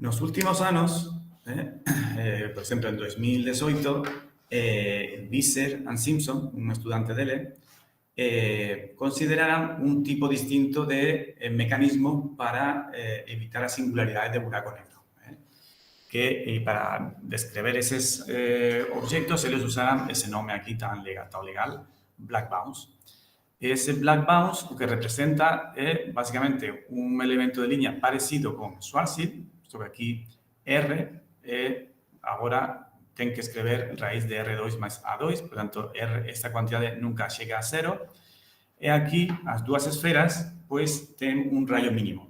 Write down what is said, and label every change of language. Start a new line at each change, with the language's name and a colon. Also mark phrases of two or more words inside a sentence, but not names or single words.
Galician: Nos últimos anos, por exemplo, en 2018, Visser and Simpson, un estudante dele, consideraran un tipo distinto de mecanismo para evitar a singularidade de buraco negro. Que para descrever eses objetos, eles usaran ese nome aquí tan legal,
English: black bounce.
Galician: Ese
English: black bounce
Galician: o que representa é, basicamente, un elemento de línea parecido con Schwarzschild, sobre aquí R, agora ten que escrever raíz de R2 máis A2, por tanto, esta cantidade nunca chega a 0, e aquí as dúas esferas, pois, ten un rayo mínimo.